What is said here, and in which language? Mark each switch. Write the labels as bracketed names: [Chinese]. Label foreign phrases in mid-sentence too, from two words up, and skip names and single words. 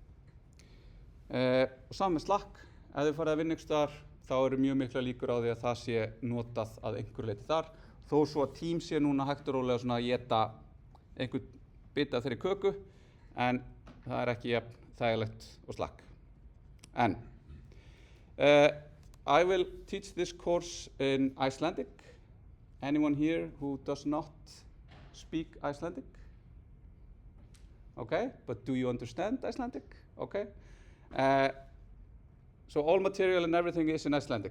[Icelandic] Og saman með Slack, ef þið farið að vinna einhvers staðar þá eru mjög mikla líkur á því að það sé notað að einhverju leyti þar. Þó svo að Teams sé núna hægt og rólega svona að éta einhvern bita af þeirri köku en það ekki jafn þægilegt og Slack. [English] I will teach this course in Icelandic. Anyone here who does not speak Icelandic? Okay, but do you understand Icelandic? Okay. So all material and everything is in Icelandic.